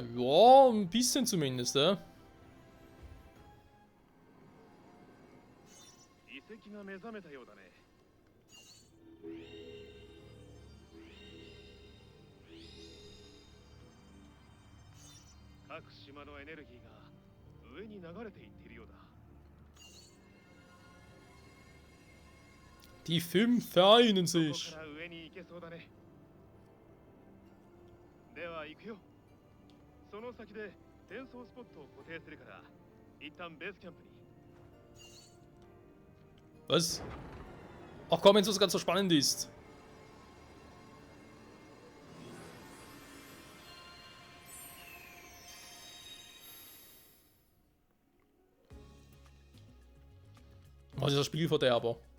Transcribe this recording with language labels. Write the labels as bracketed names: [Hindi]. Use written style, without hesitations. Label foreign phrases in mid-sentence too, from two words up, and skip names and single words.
[German] Ja, ein bisschen zumindest, ne? [Japanese] 遺跡が目覚めたようだね。各島のエネルギーが上に流れていっているようだ。 [German] Die 5 vereinen [Japanese] ここ [German] sich. [Japanese] から上に行けそうだね。では行くよ。その先で転送スポットを固定するから一旦ベースキャンプに。 [German] Was? Ach komm, wenn es ganz so spannend ist. Was ist das Spielverderber?